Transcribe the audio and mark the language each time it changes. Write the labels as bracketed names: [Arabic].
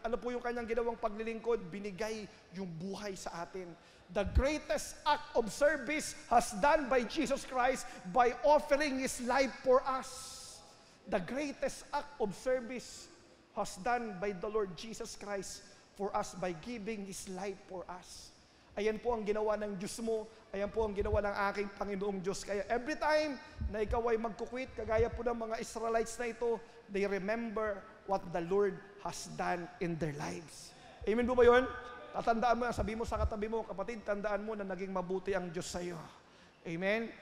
[Filipino] Ano po yung Kanyang ginawang paglilingkod? Binigay yung buhay sa atin. [English] The greatest act of service has done by Jesus Christ by offering His life for us. The greatest act of service has done by the Lord Jesus Christ for us by giving His life for us. [Filipino] Ayan po ang ginawa ng Diyos mo. Ayan po ang ginawa ng aking Panginoong Diyos. Kaya every time na ikaw ay magkukwit, kagaya po ng mga Israelites na ito, [English] they remember what the Lord has done in their lives. [Filipino] Amen po ba yun? Tatandaan mo, sabi mo sa katabi mo, kapatid, tandaan mo na naging mabuti ang Diyos sa iyo. Amen?